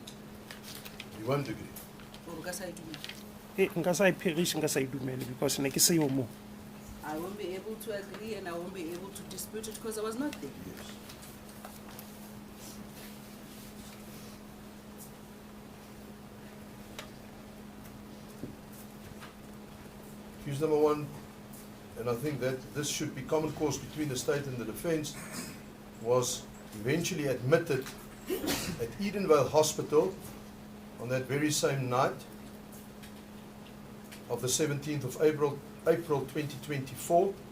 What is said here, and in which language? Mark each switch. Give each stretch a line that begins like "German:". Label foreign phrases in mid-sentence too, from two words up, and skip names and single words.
English: You won't agree.
Northern Sotho: O ka sa e dumela. Nka sa e phegiše nka sa e dumele because ne ke se yo mo.
English: I won't be able to agree and I won't be able to dispute it because I was not there. Yes. Accused number one, and I think that this should be common cause between the state and the defense, was eventually admitted at Edenvale Hospital on that very same night of the 17th of April 2024.